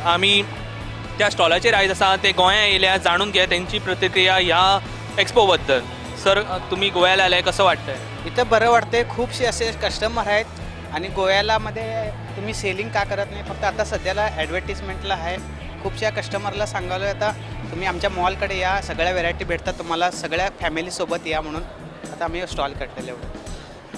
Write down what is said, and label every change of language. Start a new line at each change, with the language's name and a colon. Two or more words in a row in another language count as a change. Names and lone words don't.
Konkani: आमी त्या स्टॉलाचेर आयज आसा ते गोंया येयल्या,
Marathi: जाणून घ्या त्यांची प्रतिक्रिया ह्या एक्सपो बद्दल. सर, तुम्ही गोव्याला आलाय, कसं वाटतंय? इथं बरं वाटते. खूपसे असे कस्टमर आहेत आणि गोव्यालामध्ये तुम्ही सेलिंग का करत नाही? फक्त आता सध्याला ॲडव्हर्टिजमेंटला आहे. खूपशा कस्टमरला सांगायला आता तुम्ही आमच्या मॉलकडे या, सगळ्या व्हेरायटी भेटतात तुम्हाला, सगळ्या फॅमिलीसोबत या म्हणून आता आम्ही स्टॉल काढलेले एवढं.